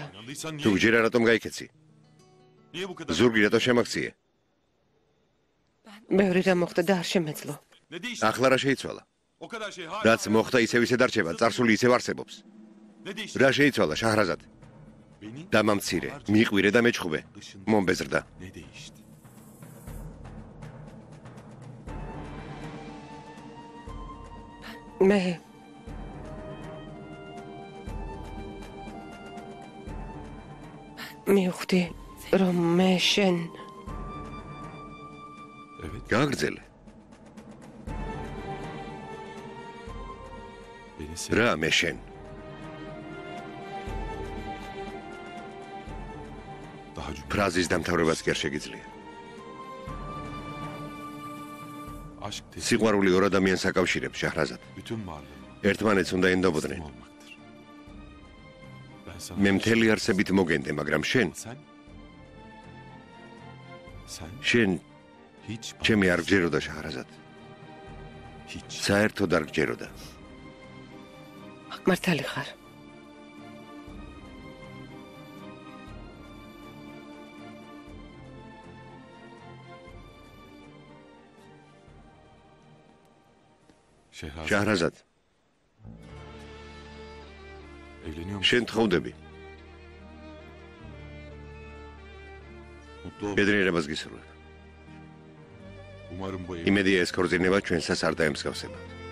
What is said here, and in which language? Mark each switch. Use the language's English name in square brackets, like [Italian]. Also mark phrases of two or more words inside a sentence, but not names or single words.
[Georgian] თუ გჯერა, რატომ გაიქეცი? ზურგი რატო შემაქციე? ბევრი რამ მოხდა და არ შემეძლო. ახლა რა შეიცვალა? რაც მოხდა ისევ ისე დარჩება, წარსული ისევ არსებობს. რა შეიცვალა, შაჰრაზად? დამამცირე, მიყვირე და მეჩხუბე. მომბეზრდა. [Turkish] Ne değişti? [Georgian] მე მივხვდი რომ მე შენ [Turkish] Evet. [Georgian] გააგრძელე. [Turkish] Beni sev. [Georgian] რა მე შენ? [Turkish] Daha cümle. [Georgian] ფრაზის დამთავრებაც კი არ შეგიძლია. [Turkish] Aşk teslim [Georgian] სიყვარული ორ ადამიანს აკავშირებს, შაჰრაზად. [Turkish] bütün varlığım [Georgian] ერთმანეთს უნდა ენდობოდნენ. [Turkish] olmaktır. Ben sana [Georgian] მე მთელი არსებით მოგენდე, მაგრამ შენ, [Turkish] sen [Georgian] შენ [Turkish] hiç [Georgian] ჩემი არ გჯეროდა, შაჰრაზად. [Turkish] hiç. [Georgian] საერთოდ არ გჯეროდა. მართალი ხარ. Şehrazat. შაჰრაზად, [Turkish] Evleniyor musun? [Georgian] შენ თხოვდები. [Turkish] Mutlu ol. [Georgian] ბედნიერებას გისურვებ. [Turkish] Umarım bu ev [Georgian] იმედია ეს ქორწინება ჩვენსას არ დაემსგავსება.